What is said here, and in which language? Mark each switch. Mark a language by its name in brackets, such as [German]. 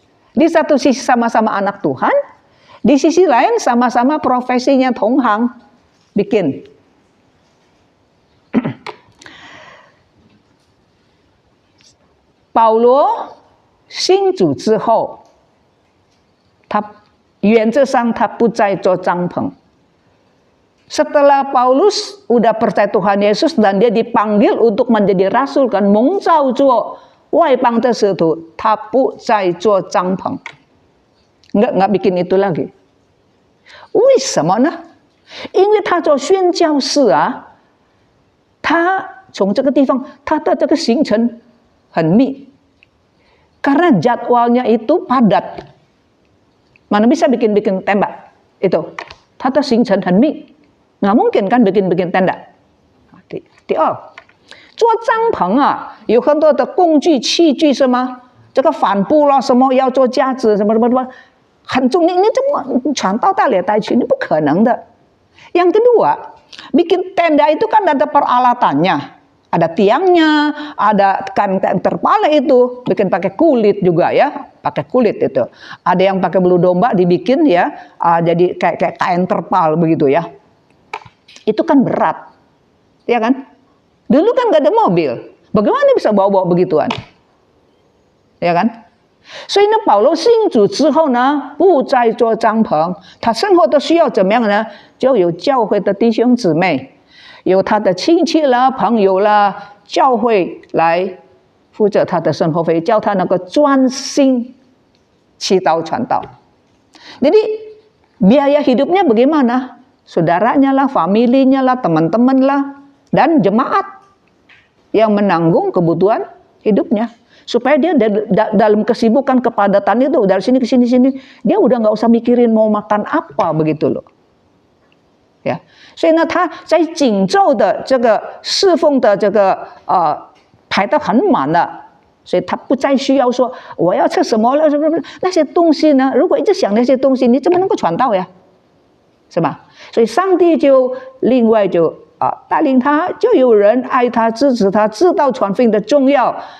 [Indonesian] Di satu sisi sama-sama anak Tuhan, di sisi lain sama-sama profesinya Tonghang bikin. [Chinese] Paulo 信主之后，他原则上他不再做帐篷。 [Indonesian] Setelah Paulus udah percaya Tuhan Yesus dan dia dipanggil untuk menjadi rasul kan, [Chinese] 蒙召做外邦的使徒，他不再做帐篷， [Indonesian] nggak bikin itu lagi。 [Chinese] 为什么呢？因为他做宣教士啊，他从这个地方他的这个行程很密， [Indonesian] karena jadwalnya itu padat，mana bisa bikin tembak itu， [Chinese] 他的行程很密。 [Indonesian] Nggak mungkin kan bikin tenda. [Chinese] 第二，做帐篷啊，有很多的工具器具是吗？这个帆布啦，什么要做架子，什么什么什么，很重，你怎么传到带来带去？你不可能的。 [Indonesian] Yang kedua, bikin tenda itu kan ada peralatannya, ada tiangnya, ada kan terpal itu, bikin pakai kulit juga ya, pakai kulit itu. Ada yang pakai bulu domba dibikin ya, jadi kayak kain terpal begitu ya. Itu kan berat, ya kan? Dulu kan nggak ada mobil, bagaimana bisa bawa-bawa begituan? ya kan？ [Chinese] 所以呢，保罗信主之后呢，不再做帐篷，他生活的需要怎么样呢？就有教会的弟兄姊妹，有他的亲戚啦、朋友啦，教会来负责他的生活费，叫他能够专心祈祷传道。 [Indonesian] Jadi biaya hidupnya bagaimana? Saudaranya lah, familinya lah, teman-teman lah, dan jemaat yang menanggung kebutuhan hidupnya. Supaya dia dalam kesibukan kepadatan itu dari sini ke sini dia udah nggak usah mikirin mau makan apa begitu loh, ya. [Chinese] 所以呢，他在锦州的这个侍奉的这个排得很满了，所以他不再需要说我要吃什么了什么那些东西呢？如果一直想那些东西，你怎么能够传道呀？是吧？所以上帝就另外就带领他，就有人爱他、支持他，知道传福音的重要。